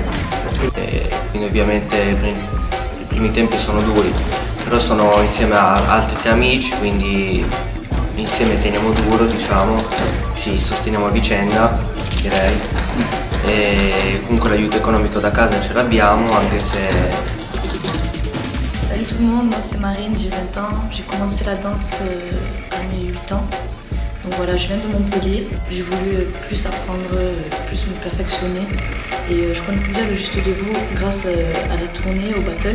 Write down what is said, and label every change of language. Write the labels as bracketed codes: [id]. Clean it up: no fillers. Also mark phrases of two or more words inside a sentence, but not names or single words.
[it] E quindi ovviamente i primi tempi sono duri, però sono insieme a altri tre amici, quindi insieme teniamo duro, diciamo, ci sosteniamo a vicenda, direi. Et comunque l'aiuto economico da casa ce l'abbiamo, anche se... [fr] Salut tout le monde, moi c'est Marine, j'ai 20 ans. J'ai commencé la danse à mes 8 ans. Donc voilà, je viens de Montpellier. J'ai voulu plus apprendre, plus me perfectionner. Et je connaissais déjà le Juste Debout grâce à la tournée, au battle.